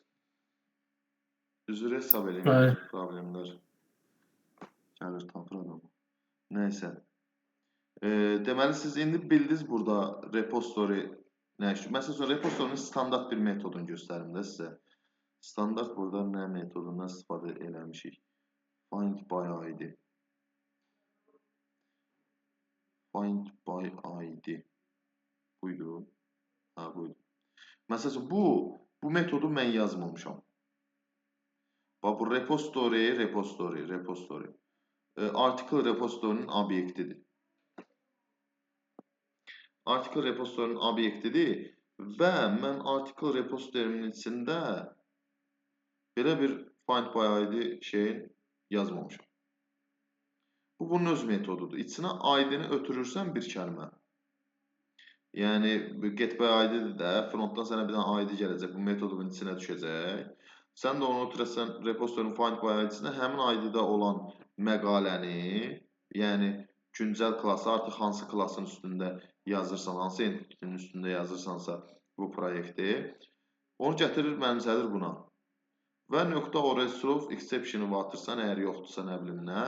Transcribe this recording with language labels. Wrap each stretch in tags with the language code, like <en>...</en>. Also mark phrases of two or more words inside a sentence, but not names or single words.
<az>Üzr hesab edin, problemlər gəlir, tapır adam. Nəysə. Deməli, siz indi bildiniz burada repository nə işdir? Məsələn üçün, repository'nin standart bir metodunu göstərim də sizə. Standart burada nə metodundan istifadə eləmişik?</az> <en>Find by ID. Find by ID. Buydu.</en> <az>Ha, buydu. Məsələn, bu metodu mən yazmamışam. Bax, bu repository. Article repository'nin obyektidir. Article repository'nin obyektidir və mən article repository'nin içində belə bir</az> <en>find by id</en> <az>şeyin yazmamışam. Bu bunun öz metodudur. İçinə id-ni ötürürsən bir kəlmə. Yəni</az> <en>get by id-dir</en> <az>də, frontdan sənə bir dənə id gələcək, bu metodun içinə düşəcək. Sən də onu ötürəsən repository'nin</az> <en>find by id-sinə</en> <az>həmin id-də olan məqaləni, yəni güncəl klası artıq hansı klasın üstündə yazırsan, hansı entitinin üstündə yazırsansa bu proyekti, onu gətirir, mənimsədir buna. Və .oresolve exception-ı atırsan, əgər yoxdursa nə bilim nə.</az>